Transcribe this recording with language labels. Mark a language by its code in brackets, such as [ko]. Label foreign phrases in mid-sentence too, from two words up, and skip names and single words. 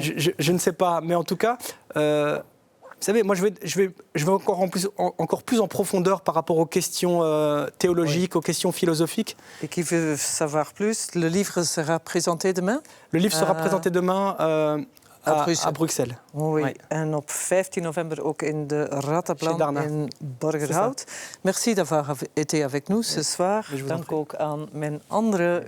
[fr] Je ne sais pas, mais en tout cas... vous savez, moi, je vais encore plus en profondeur par rapport aux questions théologiques, aux questions philosophiques. Et qui veut savoir plus, le livre sera présenté demain? Le livre sera présenté demain à Bruxelles. Oui. Ouais. [nl] En op 15 november ook in de [fr] Chez Rataplan Darna. [nl] in Borgerhout. [fr] Merci d'avoir été avec nous ce soir. Je vous en [nl] Dank [fr] prie. [nl] ook aan mijn andere